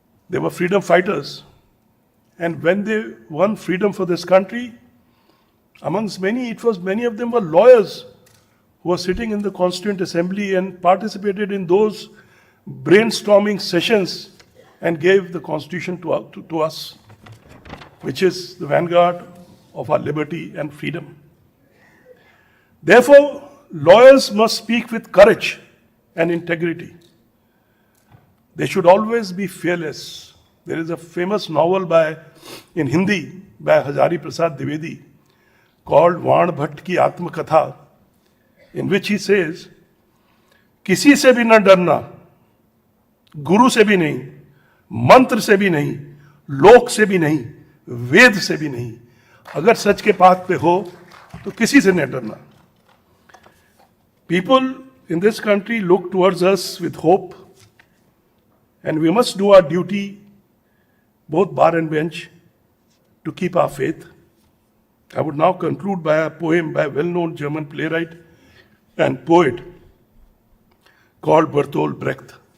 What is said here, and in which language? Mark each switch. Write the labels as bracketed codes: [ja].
[en] They were freedom fighters. And when they won freedom for this country, amongst many, many of them were lawyers who were sitting in the Constituent Assembly and participated in those brainstorming sessions and gave the Constitution to us, which is the vanguard of our liberty and freedom. Therefore, lawyers must speak with courage and integrity. They should always be fearless. There is a famous novel in Hindi by Hazari Prasad Dwivedi called Van Bhatt Ki Atmakatha, in which he says, [hi] किसी से भी न डरना, गुरु से भी नहीं, मंत्र से भी नहीं, लोक से भी नहीं, वेद से भी नहीं, अगर सच के पाथ पे हो तो किसी से न डरना. [en] People in this country look towards us with hope, and we must do our duty, both bar and bench, to keep our faith. I would now conclude by a poem by a well-known German playwright and poet called Bertolt Brecht.